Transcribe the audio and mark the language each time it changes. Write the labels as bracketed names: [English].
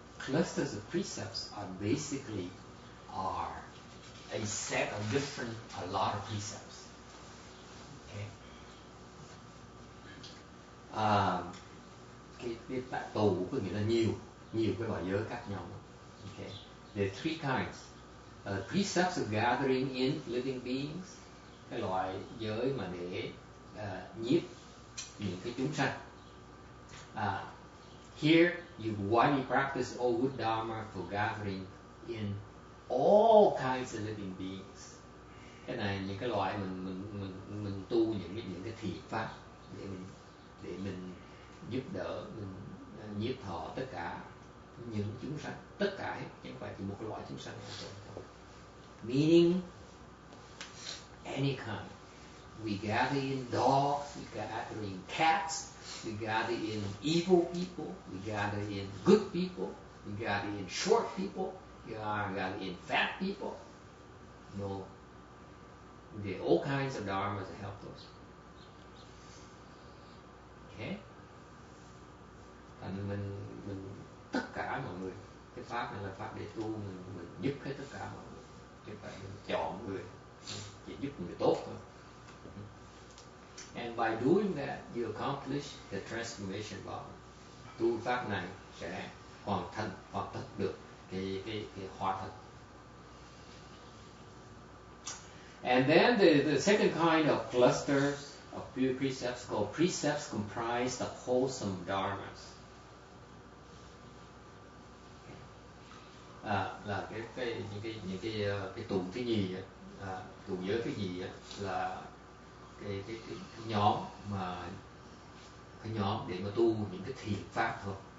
[English] Clusters of precepts are basically a set of a lot of precepts. Okay. [Vietnamese] Cái tụ có nghĩa là nhiều cái loại giới khác nhau. [English] Okay. There are three kinds. Precepts of gathering in living beings, [Vietnamese] cái loại giới mà để nhiếp những cái chúng sanh. [English] Here you widely practice all good dharma for gathering in all kinds of living beings. [Vietnamese] Cái này những cái loại mình tu những cái thiện pháp để mình giúp đỡ, mình nhiếp thọ tất cả những chúng sanh, tất cả hết, chứ không phải chỉ một cái loại chúng sanh nào thôi. [English] Meaning any kind. We gather in dogs, we gather in cats, we gather in evil people, we gather in good people, we gather in short people, we gather in fat people. No. There are all kinds of dharmas to help us. Okay? [Vietnamese] Thành mình tất cả mọi người, cái pháp này là pháp để tu, mình giúp hết tất cả mọi người, chứ không phải mình chọn người, chỉ giúp người tốt thôi. [English] And by doing that, you accomplish the transformation body. [Vietnamese] Tu pháp này sẽ hoàn tất được cái hóa thân. [English] And then the second kind of clusters of pure precepts called precepts comprised of wholesome dharmas. [Vietnamese] Là những cái tụ thứ nhì tụ giới thứ nhì là cái nhóm để mà tu những cái thiền pháp thôi.